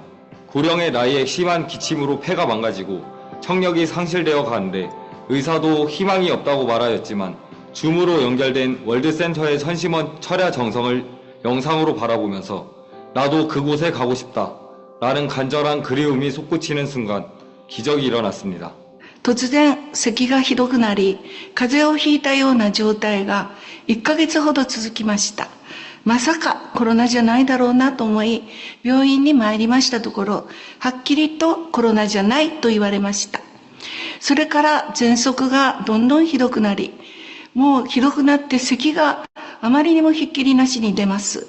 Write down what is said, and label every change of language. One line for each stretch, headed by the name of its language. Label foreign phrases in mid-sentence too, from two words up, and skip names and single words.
Korean: 고령의 나이에 심한 기침으로 폐가 망가지고 청력이 상실되어 가는데 의사도 희망이 없다고 말하였지만 줌으로 연결된 월드센터의 선심원 철야 정성을 영상으로 바라보면서 나도 그곳에 가고 싶다 라는 간절한 그리움이 솟구치는 순간 기적이 일어났습니다.
Japanese: 突然咳がひどくなり、風邪をひいたような状態が1ヶ月ほど続きました。まさかコロナじゃないだろうなと思い、病院に参りましたところ、はっきりとコロナじゃないと言われました。それから喘息がどんどんひどくなり、もうひどくなって咳があまりにもひっきりなしに出ます。